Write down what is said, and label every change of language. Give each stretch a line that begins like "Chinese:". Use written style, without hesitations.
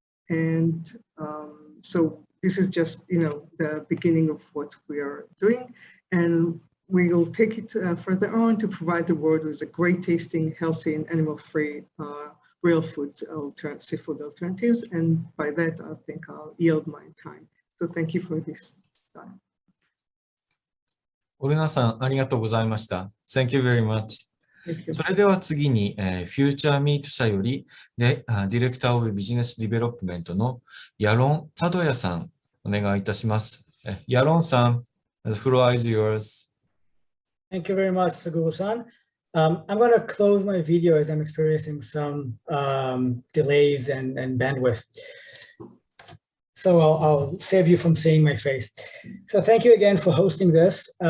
English: And so this is just, the beginning of what we are doing. And we will take it further on to provide the world with a great tasting, healthy and animal-free real food seafood alternatives. And by that, I think I'll yield my time. So thank you for this time.
Japanese: オルナさん、ありがとうございました。
English: Thank you very much. Thank you.
Japanese: それでは次に、FutureMeat 社よりディレクターオブビジネスディベロップメントのヤロン・サドヤさん、お願いいたします。
English: ヤロンさん、the floor is yours. Thank you very much, Sagubo-san. I'm going to close my video as I'm experiencing some delays and bandwidth. So I'll save you from seeing my face. So thank you again for hosting this.